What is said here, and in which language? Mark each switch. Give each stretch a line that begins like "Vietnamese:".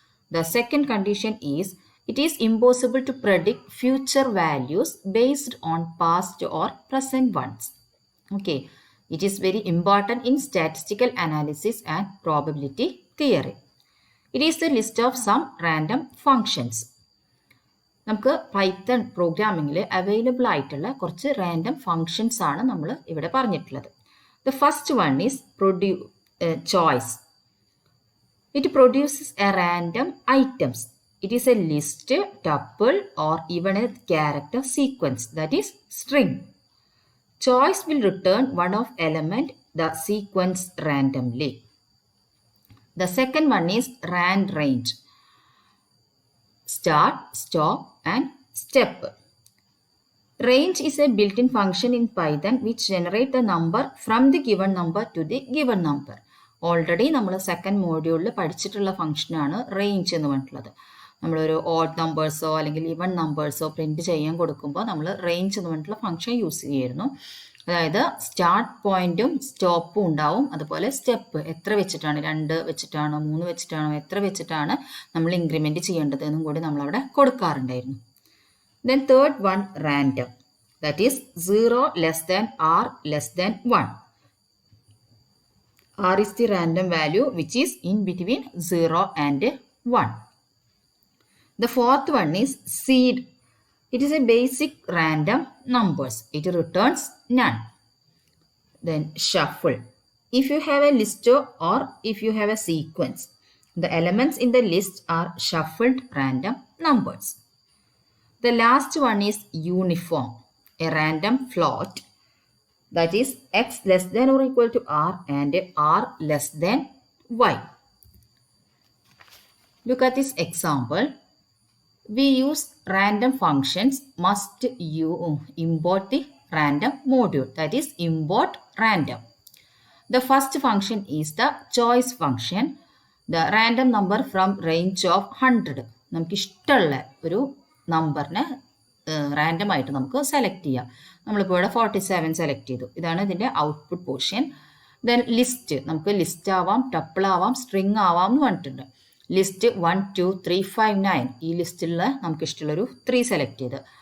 English: The second condition is it is impossible to predict future values based on past or present ones. Okay, it is very important in statistical analysis and probability theory. It is the list of some random functions.
Malayalam: നമുക്ക് Python പ്രോഗ്രാമിങ്ങിൽ available ആയിട്ടുള്ള കുറച്ച് random functions ആണ് നമ്മൾ ഇവിടെ പറഞ്ഞിട്ടുള്ളത്.
English: The first one is choice. It produces a random items. It is a list, tuple or even a character sequence, that is string. Choice will return one of element the sequence randomly. The second one is randrange. Start, stop and step. Range is a built-in function in Python which generates the number from the given number to the given number.
Malayalam: Already നമ്മൾ second മോഡ്യൂളിൽ പഠിച്ചിട്ടുള്ള ഫംഗ്ഷനാണ് range എന്ന് പറഞ്ഞിട്ടുള്ളത്. നമ്മളൊരു odd നമ്പേഴ്സോ അല്ലെങ്കിൽ even നമ്പേഴ്സോ print ചെയ്യാൻ കൊടുക്കുമ്പോൾ നമ്മൾ റേഞ്ച് എന്ന് പറഞ്ഞിട്ടുള്ള ഫംഗ്ഷൻ യൂസ് ചെയ്യായിരുന്നു. അതായത് സ്റ്റാർട്ട് പോയിന്റും സ്റ്റോപ്പും ഉണ്ടാവും, അതുപോലെ സ്റ്റെപ്പ് എത്ര വെച്ചിട്ടാണ്, 2 വെച്ചിട്ടാണോ 3 വെച്ചിട്ടാണോ എത്ര വെച്ചിട്ടാണ് നമ്മൾ ഇൻക്രിമെൻറ്റ് ചെയ്യേണ്ടത് എന്നും കൂടി നമ്മളവിടെ കൊടുക്കാറുണ്ടായിരുന്നു.
English: Then third one random, that is 0 less than r less than 1. r is the random value which is in between 0 and 1. The fourth one is seed. It is a basic random numbers. It returns none. Then shuffle. If you have a list or if you have a sequence, the elements in the list are shuffled random numbers. The last one is uniform, a random float, that is x less than or equal to r and r less than y. Look at this example. We use random functions must you import the random module, that is import random. The first function is the choice function, the random number from range of 100.
Malayalam: നമുക്ക് ഇഷ്ടമുള്ള ഒരു നമ്പറിനെ random ആയിട്ട് നമുക്ക് select ചെയ്യാം. നമ്മളിപ്പോൾ ഇവിടെ 47 select ചെയ്തു. ഇതാണ് ഇതിൻ്റെ ഔട്ട്പുട്ട് പോർഷൻ. ദെൻ ലിസ്റ്റ്, നമുക്ക് ലിസ്റ്റ് ആവാം, ടപ്പിൾ ആവാം, സ്ട്രിങ് ആവാം എന്ന് പറഞ്ഞിട്ടുണ്ട്. ലിസ്റ്റ് 1 2 3 5 9, ഈ ലിസ്റ്റിലുള്ള നമുക്ക് ഇഷ്ടമുള്ളൊരു 3 സെലക്ട് ചെയ്ത്.